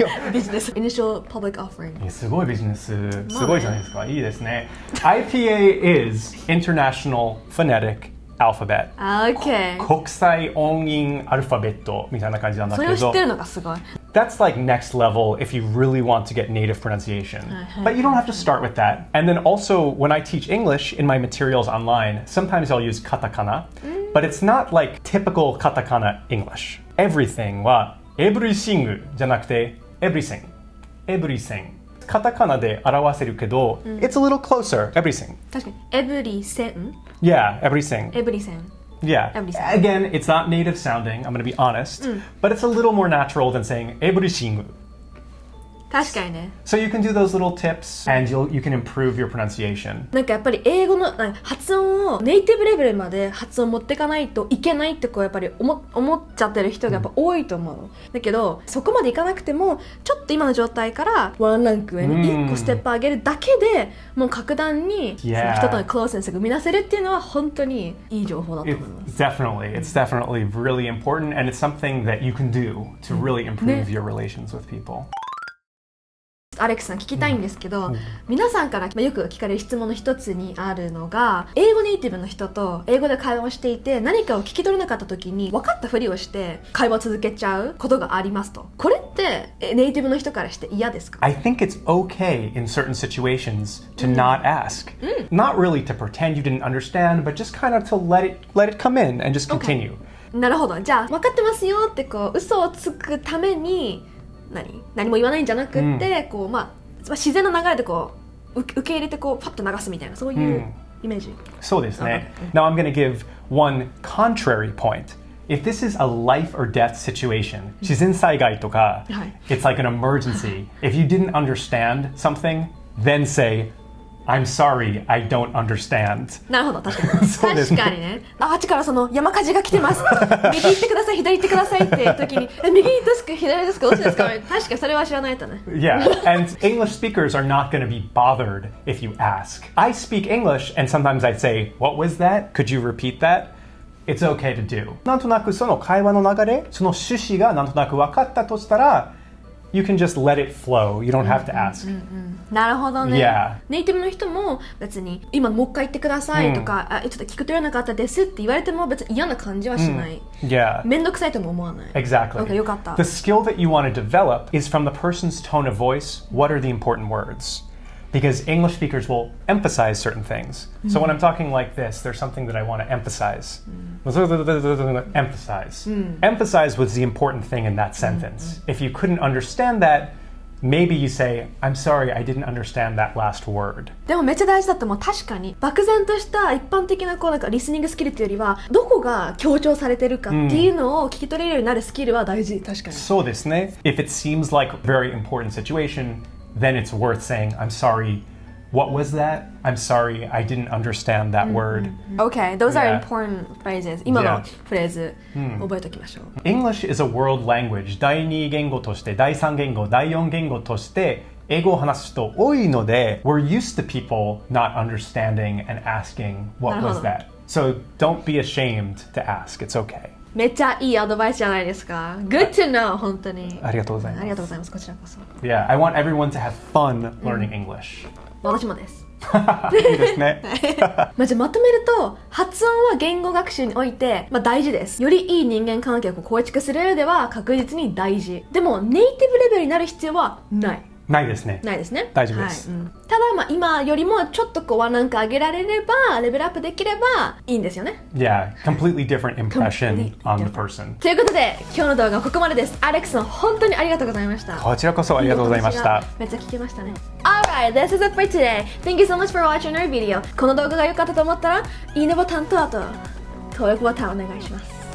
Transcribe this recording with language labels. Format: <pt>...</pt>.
<en>ビジネス Initial Public Offering</en> <ja>すごいビジネスすごいじゃないですか。いいですね。</ja> <en>IPA is International Phonetic Alphabet. Okay.</en> <ja>国際音韻アルファベットみたいな感じなんだけど。それを知ってるのがすごい。</ja> <en>That's like next level if you really want to get native pronunciation. But you don't have to start with that. And then also, when I teach English in my materials online, sometimes I'll use katakana, but it's not like typical katakana English. Everything は everything じゃなくて everything. Everything.</en> <ja>カタカナで表せるけど、</ja> <en>it's a little closer. Everything.</en> <ja>確かに</ja> <en>everything? Yeah, everything. Everything.Yeah. Again, it's not native sounding, I'm going to be honest, but it's a little more natural than saying everything.</en> <ja>確かにね。</ja> <en>So you can do those little tips and you can improve your pronunciation.</en> <ja>なんかやっぱり英語の発音をネイティブレベルまで発音持っていかないといけないってこうやっぱり思っちゃってる人がやっぱ多いと思うの。だけどそこまでいかなくてもちょっと今の状態からワンランク上に1個ステップ上げるだけでもう格段にその人とのクローセンスが生み出せるっていうのは本当にいい情報だと思います。</ja> <en>It's definitely really important and it's something that you can do to really improve your relations with people.</en> <ja>アレックスさん聞きたいんですけど、皆さんからよく聞かれる質問の一つにあるのが、英語ネイティブの人と英語で会話をしていて何かを聞き取れなかった時に分かったふりをして会話を続けちゃうことがありますと。これってネイティブの人からして嫌ですか？</ja> <en>I think it's okay in certain situations to not ask. Not really to pretend you didn't understand, but just kind of to let it come in and just continue.</en> <ja>なるほど。じゃあ分かってますよってこう嘘をつくために何も言わないんじゃなくって、こう自然な流れでこう受け入れてこうパッと流すみたいなそういうイメージ。そうですね。</ja> <en>Now I'm going to give one contrary point. If this is a life or death situation,</en> <ja>自然災害とか、</ja> <en>it's like an emergency. If you didn't understand something, then say, I'm sorry, I don't understand.</en> <ja>なるほど、確かに。確かにね。あっちからその山火事が来てます。右行ってください、左行ってくださいっていう時に、右ですか、左ですか、どっちですか。確かそれは知らないとね。</ja> <en>Yeah, and English speakers are not going to be bothered if you ask. I speak English, and sometimes I say, "What was that? Could you repeat that?" It's okay to do.</en> <ja>なんとなくその会話の流れ、その趣旨がなんとなく分かったとしたら、</ja> <en>You can just let it flow. You don't have to ask.</en> <ja>なるほどね。</ja> <en>Yeah.</en> <ja>ネイティブの人も別に今もう一回言ってくださいとか、ちょっと聞くとれなかったですって言われても別に嫌な感じはしない。</ja> <en>Yeah.</en> <ja>めんどくさいとも思わない。</ja> <en>Exactly. Okay,</en> <ja>よかった。</ja> <en>The skill that you want to develop is from the person's tone of voice. What are the important words? Because English speakers will emphasize certain things. So when I'm talking like this, there's something that I want to emphasize. Emphasize. Emphasize was the important thing in that sentence. If you couldn't understand that, maybe you say, I'm sorry, I didn't understand that last word.</en> <ja>でもめっちゃ大事だと思う。確かに漠然とした一般的なこうなんかリスニングスキルというよりはどこが強調されてるかっていうのを聞き取れるようになるスキルは大事。確かに。そうですね。</ja> <en>If it seems like a very important situation, then it's worth saying, I'm sorry, What was that? I'm sorry, I didn't understand that word. Okay, those are Yeah. important phrases.</en> <ja>今の</ja> <en>Yeah.</en> <ja>フレーズ、覚えておきましょう。</ja> <en>English is a world language.</en> <ja>第二言語として、第三言語、第四言語として英語を話す人多いので、</ja> <en>we're used to people not understanding and asking what</en> <ja>なるほど。</ja> <en>was that. So don't be ashamed to ask. It's okay.</en> <ja>めっちゃいいアドバイスじゃないですか。</ja> <en>Good to know,</en> <ja>本当に。ありがとうございます。ありがとうございます。こちらこそ。</ja> <en>Yeah, I want everyone to have fun learning English.</en> <ja>私もです。いいですね。じゃあまとめると、発音は言語学習において、大事です。よりいい人間関係を構築する上では確実に大事。でも、ネイティブレベルになる必要はない。ないですね。ないですね。大丈夫です。はいただ、今よりもちょっとワンランク上げられれば、レベルアップできればいいんですよね。</ja> <en>Yeah, completely different impression Completely on the different. person.</en> <ja>ということで、今日の動画はここまでです。アレックスさん、本当にありがとうございました。こちらこそありがとうございました。めっちゃ聞けましたね。</ja> <en>Alright, this is it for today. Thank you so much for watching our video.</en> <ja>この動画が良かったと思ったら、いいねボタンと登録ボタンお願いします。</ja>